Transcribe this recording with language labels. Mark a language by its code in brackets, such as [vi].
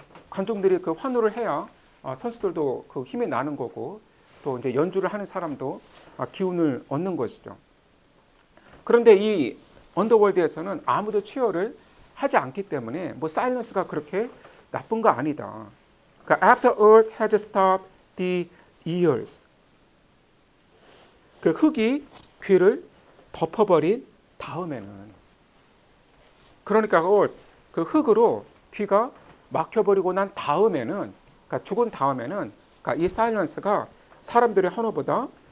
[ko] 관중들이 그 환호를 해야 선수들도 그 힘이 나는 거고, 또 이제 연주를 하는 사람도 기운을 얻는 것이죠. 그런데 이 언더월드에서는 아무도 치열을 하지 않기 때문에 뭐 사일런스가 그렇게 나쁜 거 아니다. 그러니까 [en] after earth has stopped the ears. [ko] 그 흙이 귀를 덮어버린 다음에는, 그러니까 그 흙으로 귀가 막혀버리고 난 다음에는, 그러니까 죽은 다음에는, 그러니까 이 사일런스가 사람들의 환호보다